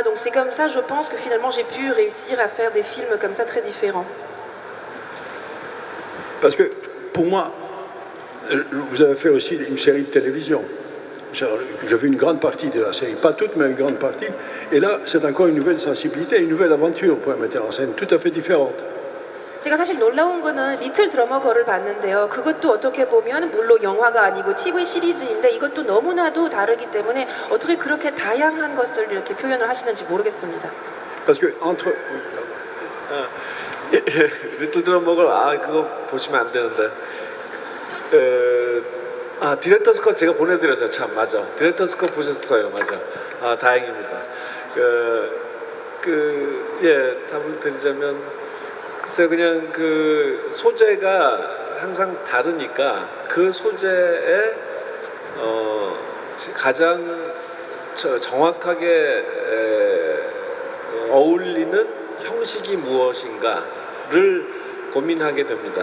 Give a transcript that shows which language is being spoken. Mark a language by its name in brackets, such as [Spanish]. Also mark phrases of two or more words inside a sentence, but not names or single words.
[French] Donc c'est comme ça, je pense que finalement, j'ai pu réussir à faire des films comme ça très différents. Parce que pour moi, vous avez fait aussi une série de télévision. J'ai vu une grande partie de la série, pas toute, mais une grande partie. Et là, c'est encore une nouvelle sensibilité, une nouvelle aventure pour un metteur en scène, tout à fait différente. [Korean] 제가 사실 놀라운 거는 리틀 드러머 걸을 봤는데요. 그것도 어떻게 보면 물론 영화가 아니고 TV 시리즈인데 이것도 너무나도 다르기 때문에 어떻게 그렇게 다양한 것을 이렇게 표현을 하시는지 모르겠습니다. [French] Parce que entre [Korean] 리틀 드러머걸 그거 보시면 안 되는데. 디렉터스 컷 제가 보내드렸죠. 참 맞아. 디렉터스 컷 보셨어요. 맞아. 다행입니다. 답을 드리자면 글쎄 그냥 그 소재가 항상 다르니까 그 소재에 가장 정확하게 어울리는 형식이 무엇인가를 고민하게 됩니다.